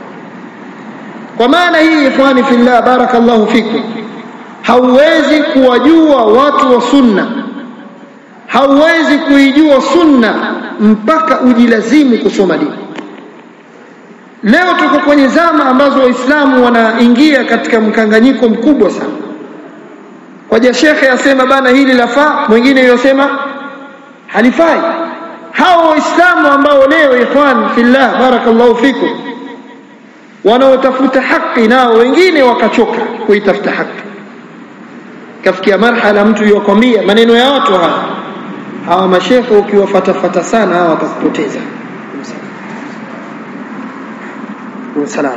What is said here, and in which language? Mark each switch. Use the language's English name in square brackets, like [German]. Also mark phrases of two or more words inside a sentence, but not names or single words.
[Swahili] Kwa maana hii, [Arabic] إخواني في الله بارك الله فيكم, [Swahili] hauwezi kuwajua watu wa sunna, hauwezi kuijua sunna mpaka ujilazimu kusoma dini. Leo tuko kwenye zama ambazo waislamu wanaingia katika mkanganyiko mkubwa sana. Kwa shekhe asema bana hili lafaa, mwingine yosema halifai. Hao waislamu ambao leo, [Arabic] إخوان في الله بارك الله فيكم, [Swahili] wanaotafuta haki, nao wengine wakachoka kuitafuta haki. Kafikia marhala mtu yokwambia maneno ya watu haya, hawa mashekhe ukiwafuata sana hawa watakupoteza. Salaam.